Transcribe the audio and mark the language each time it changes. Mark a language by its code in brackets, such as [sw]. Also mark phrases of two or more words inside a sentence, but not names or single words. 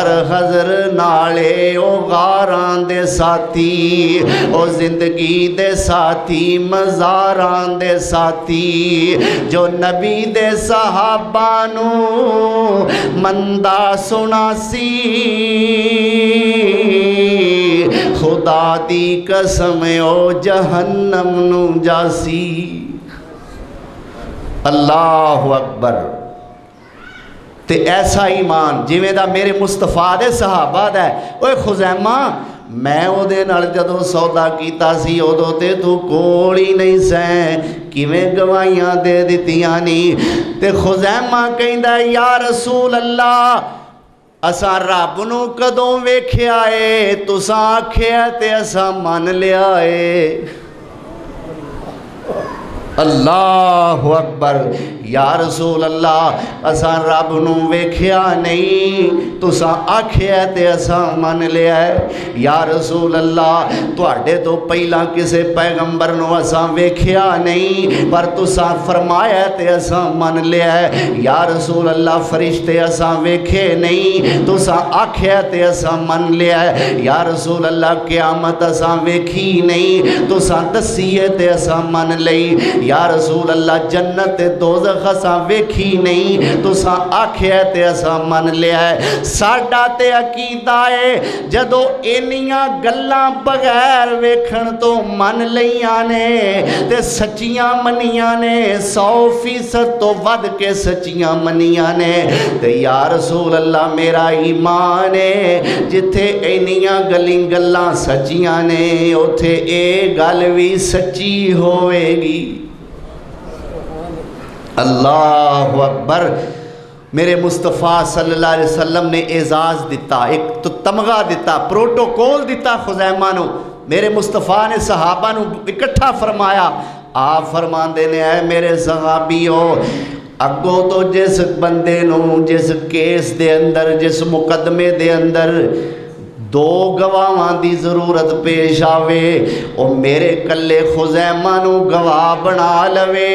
[pa] حضر نالے او غاران دے ساتھی، او زندگی دے ساتھی، مزاران دے ساتھی، جو نبی دے صحابانو مندہ سنا سی، خدا دی قسم او جہنم نو جاسی۔ [ar] اللہ اکبر، [pa] تے ایسا ایمان جویں دا میرے مصطفیٰ دے صحابہ دا ہے۔ اوے خزیمہ میں او دے نال جدو سودا کیتا سی ادو تے تو کول ہی نہیں سیں، کیویں گواہیاں دے دتیاں نہیں؟ تے خزیمہ کہندا [ar] یا رسول اللہ [pa] اساں رب نو کدوں ویکھیا اے، تساں آکھیا تے اساں من لیا اے۔ [ar] اللہ اکبر۔ یا رسول اللہ [pa] اساں رب نو ویکھیا نہیں، تساں آکھیا تے اساں من لیا ہے۔ [ar] یا رسول اللہ [pa] تواڈے تو پہلا کسے پیغمبر نو اساں ویکھیا نہیں، پر تساں فرمایا تے اساں من لیا ہے۔ [ar] یا رسول اللہ [pa] فرشتے اساں ویکھے نہیں، تساں آکھیا تے اساں من لیا ہے۔ [ar] یا رسول اللہ [pa] قیامت اساں ویکھی نہیں، تساں دسیے تے اساں من لئی۔ [ar] یا رسول اللہ [pa] جنت دوزخ اساں ویکھی نہیں، تساں آکھیا تے اساں من لیا ہے۔ ساڈا تے عقیدہ ہے جدو اینیاں گلاں بغیر ویکھن تو من لیاں نے تے سچیاں منیاں نے، 100% تو ود کے سچیاں منیاں نے، تے [ar] یا رسول اللہ [pa] میرا ایمان ہے جتھے اینیاں گلاں سچیاں نے اوتھے اے گل بھی سچی ہوئے گی۔ [ar] اللہ اکبر۔ [pa] میرے مصطفیٰ [ar] صلی اللہ علیہ وسلم [pa] نے اعزاز دیتا، ایک تو تمغہ دیتا، پروٹوکول دیتا خزیمہ نو۔ میرے مصطفیٰ نے صحابہ نو اکٹھا فرمایا، آپ فرماندے نے اے میرے صحابیو، اگو تو جس بندے نو جس کیس دے اندر، جس مقدمے دے اندر دو گواہاں دی ضرورت پیش آوے، او میرے کلے خزیمہ نو گواہ بنا لوے۔